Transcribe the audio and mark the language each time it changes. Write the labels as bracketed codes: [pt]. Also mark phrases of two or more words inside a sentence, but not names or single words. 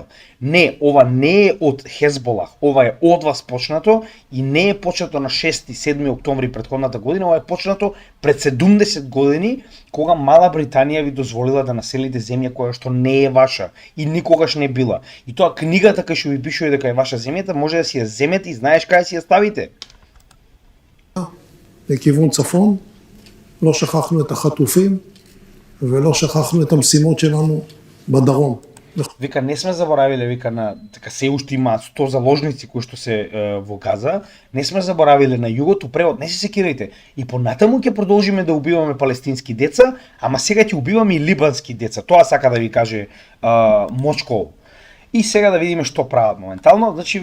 [mk] Не, ова не е од Хезболах, ова е од вас почнато и не е почнато на 6-7 октомври претходната година, ова е почнато пред 70 години, кога Мала Британија ви дозволила да населите земја која што не е ваша и никогаш не била. И тоа книгата кај што ви пишува дека е ваша земјата, може да си ја земете и знаеш кај си ја ставите. [he] לכיוון צפון, לא שכחנו את החטופים ולא שכחנו את המשימות שלנו בדרום. [mk] Вика, не сме заборавиле, вика, на така се уште има 100 заложници кои што се во Газа, не сме заборавиле на југот, превод, не се секирајте. И понатаму ќе продолжиме да убиваме палестински деца, ама сега ќе убиваме и либански деца. Тоа сака да ви каже Мочков. И сега да видиме што прават моментално.